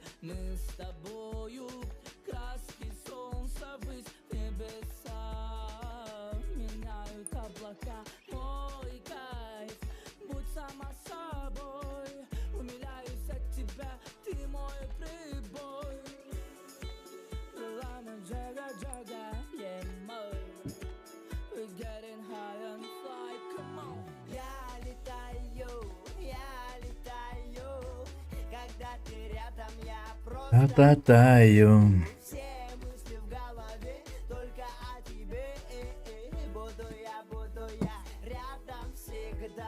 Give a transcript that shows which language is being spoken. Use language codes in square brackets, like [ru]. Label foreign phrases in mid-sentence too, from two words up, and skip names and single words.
[ru] Мы с тобою, краски солнца ввысь, небеса меняют облака. Мой кайф, будь сама собой, умиляюсь от тебя, ты мой прибой. Lama jaga jaga, yeah, mo. [en] We're getting high and fly, come on. [ru] Я летаю, когда ты рядом, я просто Татаю. все мысли в голове только о тебе. Буду я рядом всегда.